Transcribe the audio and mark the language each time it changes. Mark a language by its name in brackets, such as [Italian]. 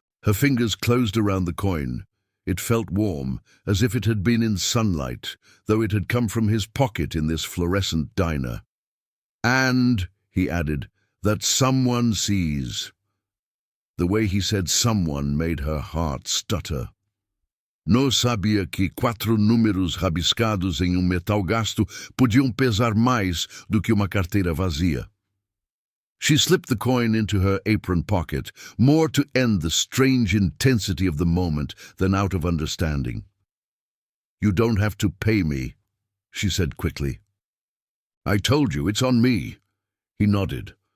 [English] Her fingers closed around the coin. It felt warm, as if it had been in sunlight, though it had come from his pocket in this fluorescent diner. And, he added, that someone sees. The way he said someone made her heart stutter. [Portuguese] Não sabia que 4 números rabiscados em metal gasto podiam pesar mais do que uma carteira vazia. [English] She slipped the coin into her apron pocket, more to end the strange intensity of the moment than out of understanding. "You don't have to pay me," she said quickly. "I told you, it's on me." He nodded.